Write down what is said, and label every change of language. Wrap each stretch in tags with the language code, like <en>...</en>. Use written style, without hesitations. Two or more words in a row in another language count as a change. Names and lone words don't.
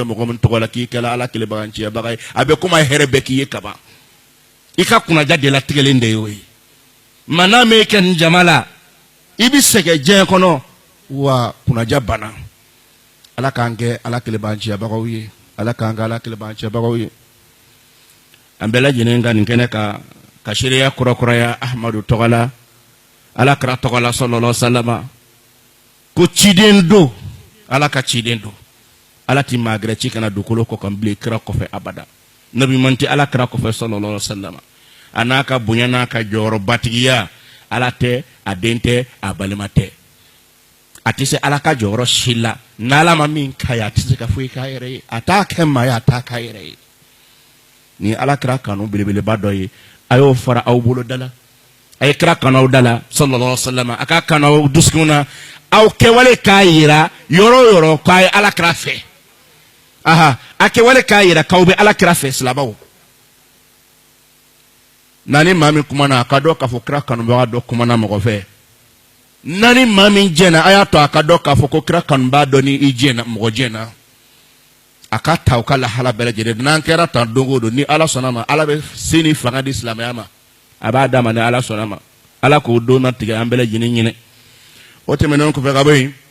<bm>mɔgɔ min tɔgɔ la k'i kɛla ala kelebaganciyabaga ye a bɛ komi a hɛrɛ bɛɛ k'i ye kaban i ka kunnaja de latigɛlen de y'o ye ma n'a m'e kɛ nin jama la i bɛ sɛgɛn diɲɛ kɔnɔ wa kunnaja banna ala k'an kɛ ala kelebaganciyabagaw ye ala k'an kɛ ala kelebaganciyabagaw ye an bɛɛ lajɛlen ka nin kɛnɛ ka seereya kɔrɔkɔrɔya ahmadu tɔgɔ la ala kira tɔgɔ la</bm> <ar>صلى الله عليه وسلم</ar> <bm>ko ciden don ala ka ciden don ala ti maa gɛrɛ ci kana dugukolo kɔ kan bilen kira kɔfɛ abada nabi man tɛ ala kira kɔfɛ</bm> <ar>صلى الله عليه وسلم</ar> <bm>a n'a ka bonya n'a ka jɔyɔrɔbatigiya ala tɛ a den tɛ a balima tɛ a tɛ se ala ka jɔyɔrɔ si la n'ala ma min k'a ye a tɛ se ka foyi k'a yɛrɛ ye a t'a kɛ maa ye a t'a k'a yɛrɛ ye ni ala kira kanu belebeleba dɔ ye a y'o fara aw bolo da la a ye kira kanu aw da la</bm> <ar>صلى الله عليه وسلم</ar> <bm>a ka kanu aw dusukun na aw kɛwale k'a yira yɔrɔ o yɔrɔ k'a ye ala kira fɛ aha a kɛwale k'a yira k'aw bɛ ala kira fɛ silabaw nani maa min kumana a ka dɔn k'a fɔ kira kanubaga dɔ kumana mɔgɔ fɛ nani maa min jɛna a y'a to a ka dɔn k'a fɔ ko kira kanubaga dɔ ni i jɛna mɔgɔ jɛna a ka ta u ka lahala bɛɛ lajɛlen n'an kɛra tan don o don ni ala sɔnna ma ala bɛ se ni fanga di silamɛya ma a b'a d'a ma ni ala sɔnna ma ala k'o don na tigɛ an bɛɛ lajɛlen ɲinɛ o tɛmɛnen kɔfɛ ka bɔ yen</bm>